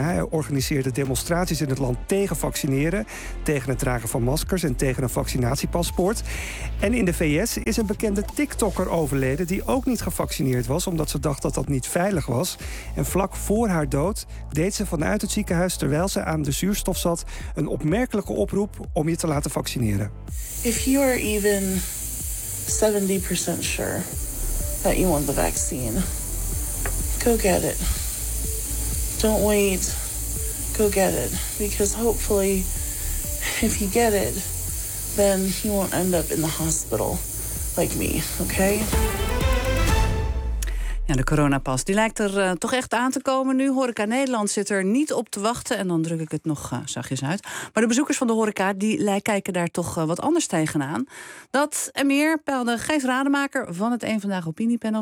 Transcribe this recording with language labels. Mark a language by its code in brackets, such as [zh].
[nl] Hij organiseerde demonstraties in het land tegen vaccineren, tegen het dragen van maskers en tegen een vaccinatiepaspoort. En in de VS is een bekende TikToker overleden die ook niet gevaccineerd was, omdat ze dacht dat dat niet veilig was. En vlak voor haar dood deed ze vanuit het ziekenhuis, terwijl ze aan de zuurstof zat, een opmerkelijke oproep om je te laten vaccineren. [en] If you are even 70% sure that you want the vaccine, go get it. Don't wait. Go get it. Because hopefully, if you get it, then you won't end up in the hospital like me, okay? [nl] Ja, de coronapas, die lijkt er toch echt aan te komen nu. Horeca Nederland zit er niet op te wachten. En dan druk ik het nog zachtjes uit. Maar de bezoekers van de horeca die kijken daar toch wat anders tegenaan. Dat en meer peilde Gijs Rademaker van het 1 Vandaag Opiniepanel.